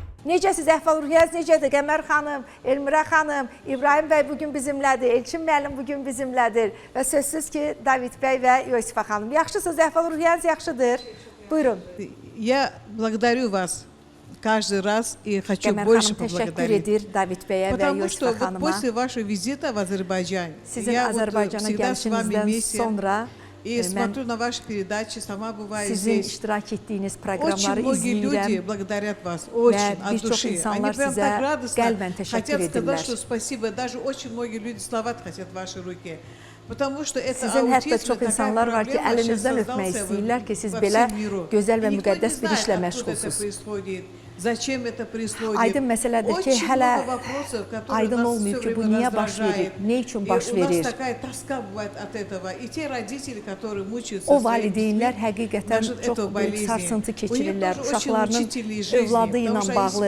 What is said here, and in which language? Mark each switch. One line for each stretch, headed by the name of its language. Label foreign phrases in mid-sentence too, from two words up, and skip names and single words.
Azerbaijani: Necəsiz, əhval-ruhiyyəniz necədir? Qəmər xanım, Elmirə xanım, İbrahim bəy bugün bizimlədir, Elçin müəllim bugün bizimlədir və sözsüz ki, David bəy və Yosifa xanım. Yaxşısınız, əhval-ruhiyyəniz yaxşıdır? Buyurun.
Russian: Я благодарю вас каждый раз и хочу больше поблагодарить. Потому что вот после вашего визита в Азербайджан я вот всегда с вами вместе и смотрю на ваши передачи, сама бываю здесь. Очень многие люди благодарят вас, очень от души. Они прям так радостно хотят сказать, что спасибо. Даже очень многие люди слова хотят в вашей руке.
Azerbaijani: Sizin hətta çox insanlar var ki, əlinizdən öpmək istəyirlər ki, siz belə gözəl və müqəddəs bir işlə məşğulsunuz. Aydın məsələdir ki, hələ aydın olmuyor ki, bu niyə baş verir, nə üçün baş verir. O valideynlər həqiqətən çox böyük sarsıntı keçirirlər, uşaqlarının övladı ilə bağlı.